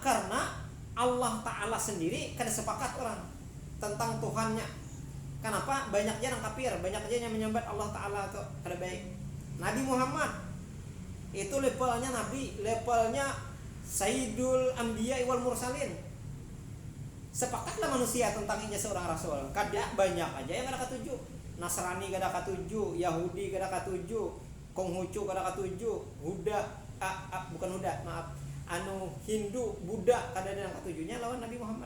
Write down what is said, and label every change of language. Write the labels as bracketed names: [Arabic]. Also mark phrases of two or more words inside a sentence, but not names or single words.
[Banjar] Karena Allah Ta'ala sendiri kada sepakat orang tentang Tuhannya. Kenapa? Banyaknya yang kafir, banyaknya yang menyambut Allah Ta'ala itu kada baik. [Indonesian] Nabi Muhammad itu levelnya Nabi, levelnya [Arabic] سيد الأنبياء والمرسلين. [Banjar] Sepakatlah manusia tentang inya seorang rasul. Kada banyak aja yang kada katuju. Nasrani kada katuju, Yahudi kada katuju, Konghucu kada katuju, Hindu, Buddha kada ada yang katujunya lawan Nabi Muhammad.